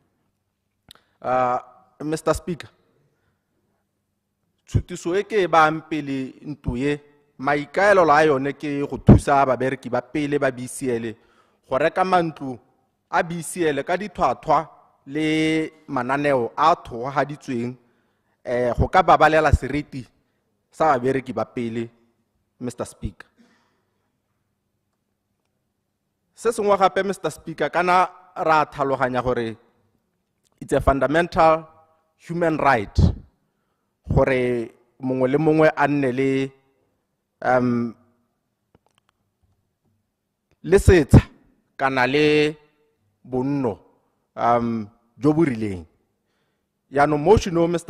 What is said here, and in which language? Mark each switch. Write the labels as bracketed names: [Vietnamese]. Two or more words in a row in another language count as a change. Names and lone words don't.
[English] Mr. Speaker, [Tswana] tshutiso e ke ba mpele ntuye maikaelo la yone ke go thusa babereki ba pele ba BCL go reka mantlu a BCL ka dithwathwa le mananeo a thogaditsweng go ka babalela seriti sa babereki ba pele, Mr. Speaker. Se sengwe gape, Mr. Speaker, kana ra tlhaloganya gore [English] it's a fundamental human right [Tswana] gore mongwe le mongwe a nne le setsha kana le bonno jo bo rileng. Yaanong motion o, Mr.